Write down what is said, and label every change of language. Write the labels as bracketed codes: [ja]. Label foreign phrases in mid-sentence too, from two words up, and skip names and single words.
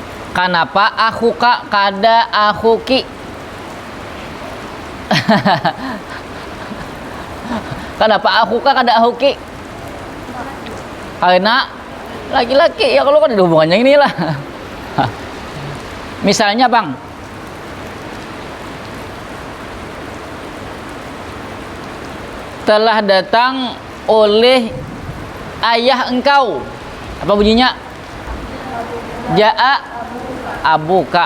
[bjn] Kenapa akhuka kada akhuki? Kenapa akhuka kada akhuki? [id] Karena laki-laki ya, kalau kan ada hubungannya inilah. Misalnya bang, telah datang oleh ayah engkau, apa bunyinya? [ar] جاء أبوك.